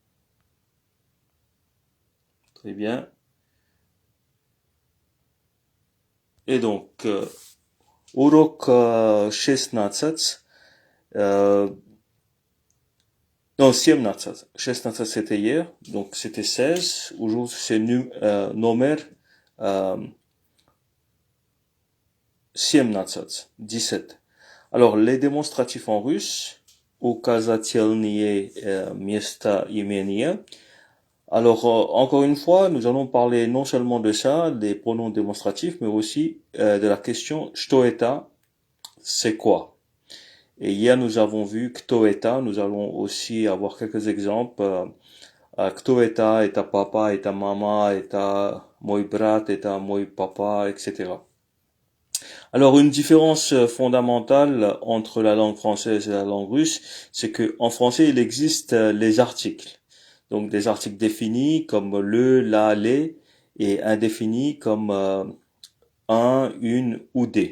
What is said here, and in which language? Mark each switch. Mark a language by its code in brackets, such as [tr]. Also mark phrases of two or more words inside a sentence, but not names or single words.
[fr] Très bien. Et donc, урок 16, non, 17. 16 c'était hier, donc c'était 16. Aujourd'hui c'est номер 17. Alors les démonstratifs en russe, [ru] указательные местоимения. [fr] Alors encore une fois, nous allons parler non seulement de ça, des pronoms démonstratifs, mais aussi de la question [ru] что это, [fr] c'est quoi? Et hier nous avons vu [ru] кто это, [fr] nous allons aussi avoir quelques exemples. [ru] Кто это papa, это mama, это мой брат, это мой papa, etc. [fr] Alors une différence fondamentale entre la langue française et la langue russe, c'est que en français il existe les articles. Donc des articles définis comme le, la, les, et indéfinis comme un, une ou des.